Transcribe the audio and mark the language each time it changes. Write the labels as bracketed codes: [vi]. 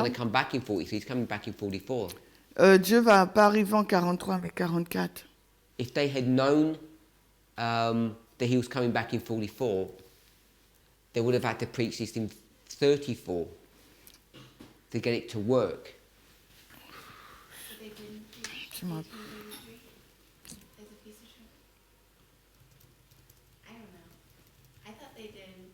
[en] going to come back in 43, he's coming back in 44. [fr] Dieu va pas arriver en 43 mais 44. [en] If they had known that he was coming back in 44, they would have had to preach this in 34 to get it to work. they didn't preach [fr] Je m'en- [en] 1833 as a Feast of Trumpets. I don't know. I thought they did.